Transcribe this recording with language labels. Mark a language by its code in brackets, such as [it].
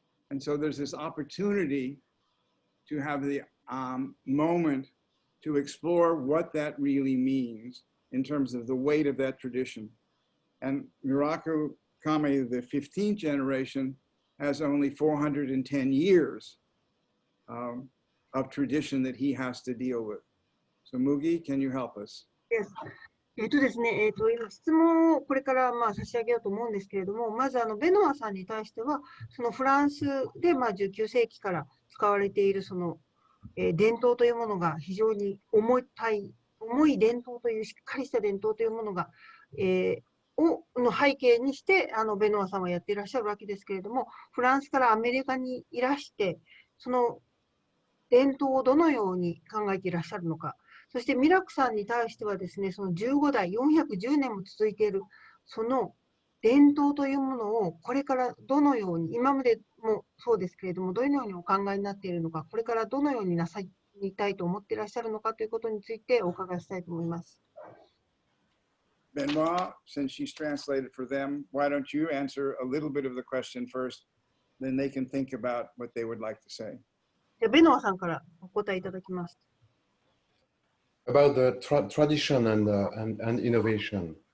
[en] And so there's this opportunity to have the moment to explore what that really means in terms of the weight of that tradition. And Miraku Kamei, the 15th generation, has only 410 years of tradition that he has to deal with. So Mugi, can you help us? Yes. [ja] ですね、今質問をこれから差し上げようと思うんですけれども、まずベノアさんに対しては、そのフランスで19世紀から使われているその伝統というものが非常に重い伝統というしっかりした伝統というものが、の背景にしてベノアさんはやっていらっしゃるわけですけれども、フランスからアメリカにいらしてその伝統をどのように考えていらっしゃるのか。そしてミラクさんに対してはですね、その15代410年も続いているその伝統というものをこれからどのように、今までもそうですけれども、どのようにお考えになっているのか、これからどのようになさりたいと思っていらっしゃるのかということについてお伺いしたいと思います。 [en] Benoît, since she's translated for them, why don't you answer a little bit of the question first, then they can think about what they would like to say. [ja] でベノアさんからお答えいただきます。 [en] About the tradition and innovation.